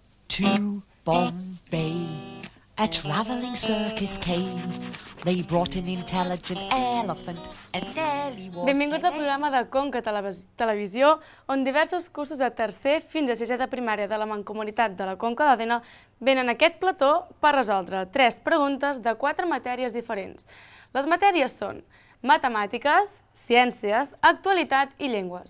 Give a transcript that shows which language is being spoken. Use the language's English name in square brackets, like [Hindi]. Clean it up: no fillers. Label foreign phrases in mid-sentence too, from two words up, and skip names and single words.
[English] to Bombay, a travelling circus came. They brought an intelligent elephant and nearly was... [Catalan] Benvinguts al programa de Conca Televisió, on diversos cursos de tercer fins a sisè de primària de la Mancomunitat de la Conca d'Òdena venen a aquest plató per resoldre 3 preguntes de 4 matèries diferents. Les matèries són matemàtiques, ciències, actualitat i llengües.